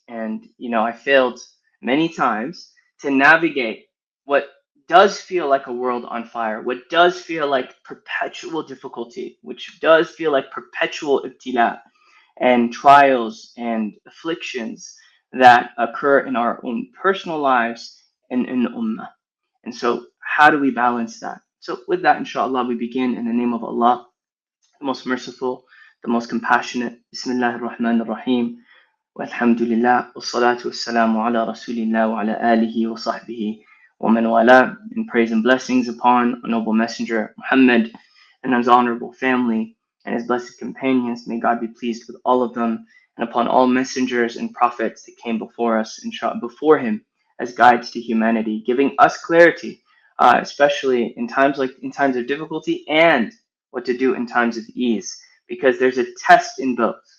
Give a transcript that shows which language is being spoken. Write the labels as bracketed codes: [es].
[en] And, I failed many times to navigate what does feel like a world on fire, what does feel like perpetual difficulty, which does feel like perpetual ibtila and trials and afflictions that occur in our own personal lives and in the ummah. And so, how do we balance that? So, with that, inshallah, we begin in the name of Allah, the most merciful, the most compassionate. [ar] Bismillah ar-Rahman ar-Rahim. والحمد لله والصلاة والسلام على رسول الله وعلى آله وصحبه ومن والاه. [en] And praise and blessings upon a noble messenger Muhammad and his honorable family and his blessed companions. May God be pleased with all of them, and upon all messengers and prophets that came before us and before him as guides to humanity, giving us clarity, especially in times of difficulty, and what to do in times of ease, because there's a test in both.